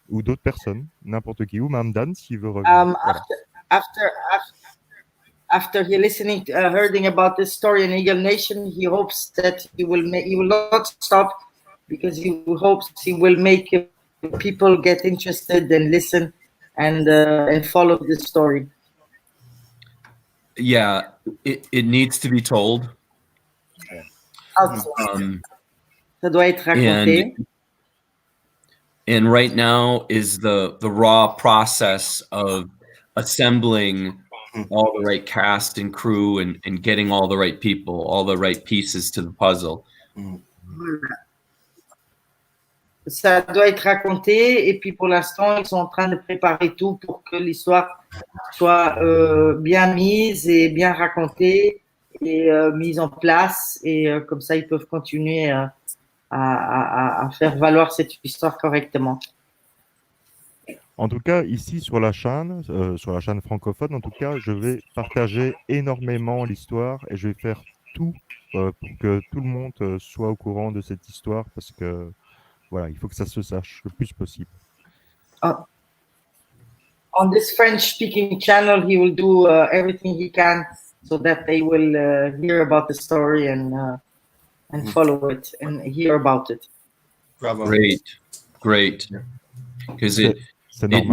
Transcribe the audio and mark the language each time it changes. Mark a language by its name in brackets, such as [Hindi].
[French] Ou d'autres personnes, n'importe qui, ou même Dan s'il veut revenir. Voilà. [English] After he listening, hearing about this story in Eagle Nation, he hopes that he will not stop because he hopes he will make people get interested and listen and follow the story. Yeah, it needs to be told. [French] Ça doit être raconté. [English] And right now is the raw process of assembling all the right cast and crew and getting all the right people, all the right pieces to the puzzle. [French] Ça doit être raconté et puis pour l'instant, ils sont en train de préparer tout pour que l'histoire soit bien mise et bien racontée et mise en place et comme ça, ils peuvent continuer à faire valoir cette histoire correctement. En tout cas, ici sur la chaîne francophone, en tout cas, je vais partager énormément l'histoire et je vais faire tout pour que tout le monde soit au courant de cette histoire parce que Voilà, il faut que ça se sache le plus possible. [English] On this French-speaking channel, he will do everything he can so that they will hear about the story and follow it and hear about it. [French] Bravo. [English] Great. Because it [French] C'est normal.